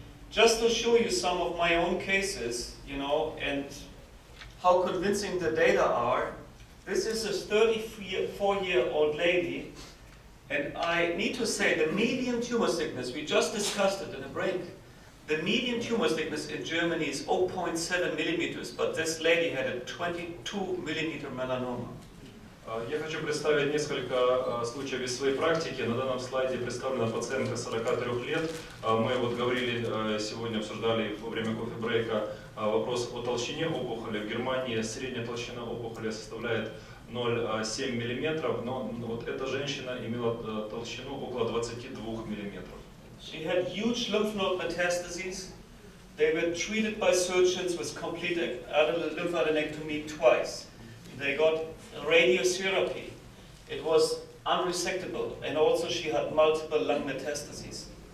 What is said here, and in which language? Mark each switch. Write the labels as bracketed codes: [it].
[en] Just to show you some of my own cases, you know, and how convincing the data are, this is a 34-year-old lady, and I need to say the median tumor thickness, we just discussed it in a break, the median tumor thickness in Germany is 0.7 millimeters, but this lady had a 22 millimeter melanoma. [ru] Я хочу представить несколько случаев из своей практики. На данном слайде представлена пациентка 43 лет. Мы вот говорили сегодня, обсуждали во время кофе-брейка вопрос о толщине опухоли. В Германии средняя толщина опухоли составляет 0,7 мм, но вот эта женщина имела толщину около 22 мм. [en] She had huge lymph node metastases. They were treated by surgeons with complete lymphadenectomy twice. They got radiotherapy. It was unresectable, and also she had multiple lung metastases.